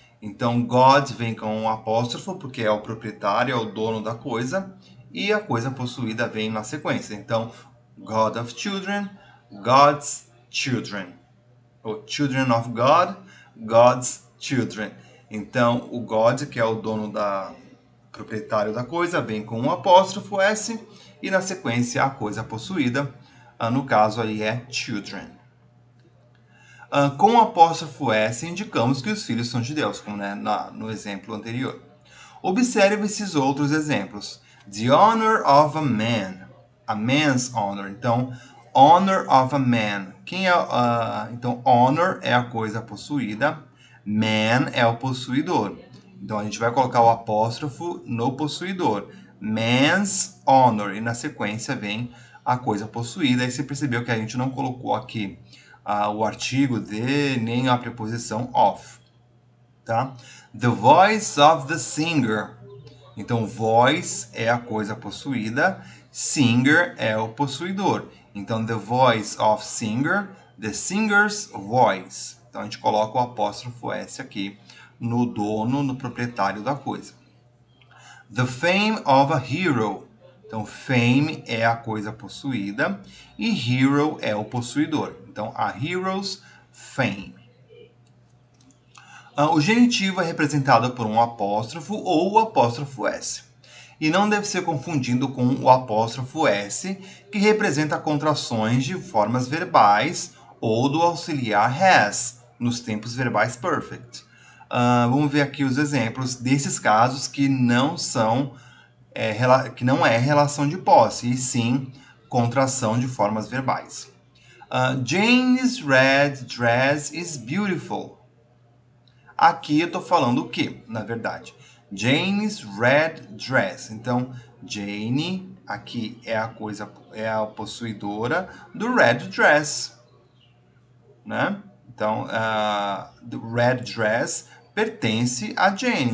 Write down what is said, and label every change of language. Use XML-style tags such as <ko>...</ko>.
<pt>Então, God vem com um apóstrofo, porque é o proprietário, é o dono da coisa, e a coisa possuída vem na sequência.</pt> <en>Então, God of children, God's children. Ou children of God, God's children.</en> <pt>Então, o God, que é o dono proprietário da coisa, vem com um apóstrofo S, e na sequência a coisa possuída, no caso aí é children. Com o apóstrofo S, indicamos que os filhos são de Deus, como no exemplo anterior. Observe esses outros exemplos.</pt> <en>The honor of a man. A man's honor. Então, honor of a man.</en> <pt>Então, honor é a coisa possuída. Man é o possuidor. Então, a gente vai colocar o apóstrofo no possuidor.</pt> <en>Man's honor.</en> <pt>E na sequência vem a coisa possuída. E você percebeu que a gente não colocou aqui o artigo de, nem a preposição of. Tá?</pt> <en>The voice of the singer.</en> <pt>Então, voice é a coisa possuída, singer é o possuidor.</pt> <en>Então, the voice of singer, the singer's voice.</en> <pt>Então, a gente coloca o apóstrofo S aqui no dono, no proprietário da coisa.</pt> <en>The fame of a hero.</en> <pt>Então, fame é a coisa possuída e hero é o possuidor.</pt> <en>Então, a hero's fame.</en> <pt>O genitivo é representado por um apóstrofo ou o apóstrofo S. E não deve ser confundido com o apóstrofo S, que representa contrações de formas verbais ou do auxiliar has, nos tempos verbais perfect. Vamos ver aqui os exemplos desses casos que não é relação de posse, e sim contração de formas verbais.</pt> <en>Jane's red dress is beautiful.</en> <pt>Aqui eu estou falando o que, na verdade?</pt> <en>Jane's red dress.</en> <pt>Então, Jane aqui é a possuidora do red dress, né? Então,</pt> <en>the red dress</en> <pt>pertence a Jane.</pt>